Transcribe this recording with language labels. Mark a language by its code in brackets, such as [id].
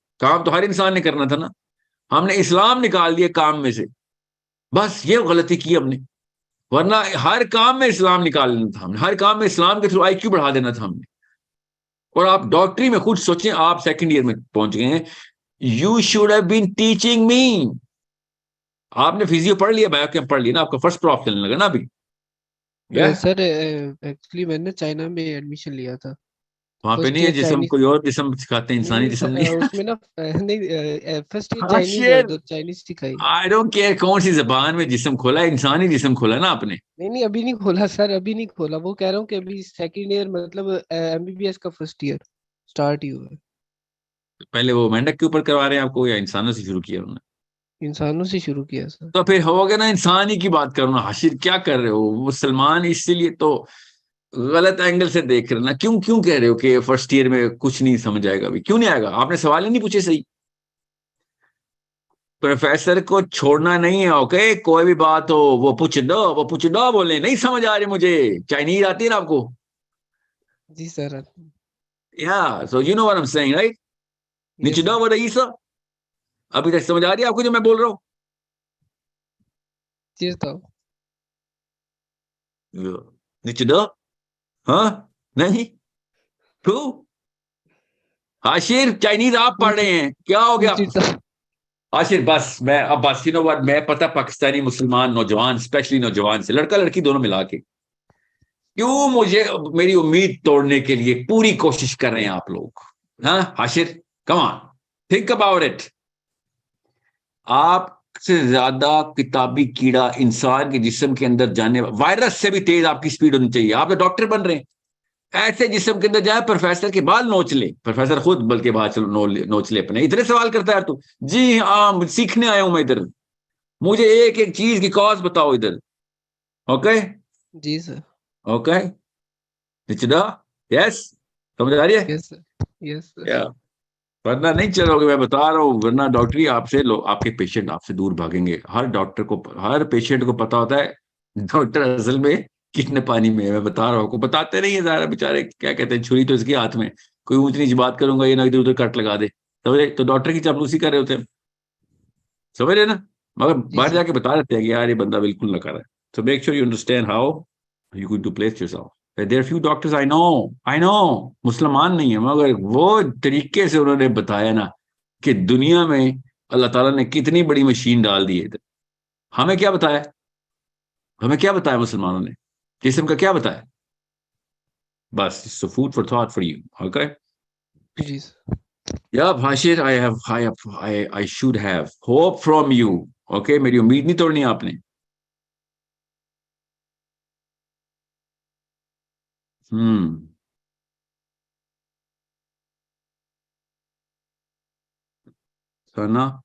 [ur] کام تو ہر انسان نے کرنا تھا نا. ہم نے اسلام نکال دیا کام میں سے, بس یہ غلطی کی ہم نے. ورنہ ہر کام میں اسلام نکال لینا تھا ہم نے, ہر کام میں اسلام کے تھرو آئی کیو بڑھا دینا تھا ہم نے. اور آپ ڈاکٹری میں خود سوچیں, آپ سیکنڈ ایئر میں پہنچ گئے ہیں. [en] You should have been teaching me. [ur] آپ نے فزیو پڑھ لیا, بایو کیم پڑھ لیا نا, آپ کا فرسٹ پراف چلنے لگا نا ابھی. سر ایکچولی میں نے چائنا میں ایڈمیشن لیا تھا. وہاں پہ نہیں ہے جسم, کوئی اور جسم سکھاتے ہیں, انسانی جسم نہیں. اس میں نا نہیں, فرسٹ ایئر چائنیز سکھائی. [en] I don't care [ur] کون سی زبان میں جسم کھولا ہے, انسانی جسم کھولا نا آپ نے. نہیں ابھی نہیں کھولا سر, ابھی نہیں کھولا. وہ کہہ رہا ہوں کہ ابھی سیکنڈ ایئر مطلب ایم بی بی ایس کا فرسٹ ایئر سٹارٹ ہی ہوا ہے. پہلے وہ مینڈک کے اوپر کروا رہے ہیں آپ کو, یا انسانوں سے شروع کیا انہوں نے؟ انسانوں سے شروع کیا سر. تو پھر ہو گیا نا, انسانی کی بات کرو نا. حاشر کیا کر رہے ہو مسلمان؟ اسی لیے تو غلط اینگل سے دیکھ رہے نا. کیوں کہہ رہے ہو کہ فرسٹ ایئر میں کچھ نہیں سمجھ آئے گا؟ ابھی کیوں نہیں آئے گا؟ آپ نے سوال ہی نہیں پوچھے صحیح. پروفیسر کو چھوڑنا نہیں ہے, اوکے, کوئی بھی بات ہو وہ پوچھ دو بولے نہیں سمجھ آ رہے مجھے. چائنیز آتی ہے نا آپ کو؟ جی سر. [en] Yeah, so you know what I'm saying, right? [ur] نچدو وہ رئیسا, ابھی تک سمجھ آ رہی ہے آپ کو جو میں بول رہا ہوں؟ جی تو نچدو, ہاں نہیں تو عاشر چائنیز آپ پڑھ رہے ہیں, کیا ہو گیا عاشر؟ بس میں اب بس [en] you know what, [ur] میں پتہ پاکستانی مسلمان نوجوان, اسپیشلی نوجوان سے, لڑکا لڑکی دونوں ملا کے, کیوں مجھے میری امید توڑنے کے لیے پوری کوشش کر رہے ہیں آپ لوگ. [en] ہاں Ashar, come on, think about it. [ur] آپ سے زیادہ کتابی کیڑا انسان کے جسم کے اندر جانے, وائرس سے بھی تیز آپ کی سپیڈ ہونی چاہیے. آپ تو ڈاکٹر بن رہے ہیں, ایسے جسم کے اندر جائے پروفیسر کے بال نوچ لے, پروفیسر خود بلکہ بال نوچ لے اپنے. اتنے سوال کرتا ہے تو, جی ہاں سیکھنے آیا ہوں میں ادھر, مجھے ایک ایک چیز کی کاز بتاؤ ادھر. اوکے جی سر. اوکے نچدا, یس سمجھ آ رہی ہے؟ یس سر. ورنہ نہیں چلو گے, میں بتا رہا ہوں. ورنہ ڈاکٹری آپ سے آپ کے پیشنٹ آپ سے دور بھاگیں گے. ہر ڈاکٹر کو, ہر پیشنٹ کو پتا ہوتا ہے ڈاکٹر اصل میں کتنے پانی میں ہے. میں بتا رہا ہوں کو, بتاتے نہیں ہے ظاہر بیچارے, کیا کہتے ہیں, چھری تو اس کے ہاتھ میں, کوئی اونچ نیچ بات کروں گا یہ نہ ادھر ادھر کٹ لگا دے, سمجھے؟ تو ڈاکٹر کی چاپلوسی کر رہے ہوتے ہیں, سمجھ رہے نا. مگر باہر جا کے بتا دیتے ہیں کہ یار یہ بندہ بالکل نہ کر رہا ہے. [en] So make sure you understand how you're going to place yourself. There are few doctors I know [ur] مسلمان نہیں ہیں, مگر وہ طریقے سے انہوں نے بتایا نا کہ دنیا میں اللہ تعالیٰ نے کتنی بڑی مشین ڈال دی ہے ادھر. ہمیں کیا بتایا؟ ہمیں کیا بتایا مسلمانوں نے؟ جسم کا کیا بتایا؟ بس [en] Food for thought for you. [ur] Okay. Please. [en] Yeah, Bashir, I should have hope from you. [ur] Okay, میری امید نہیں توڑنی آپ نے. ثنا.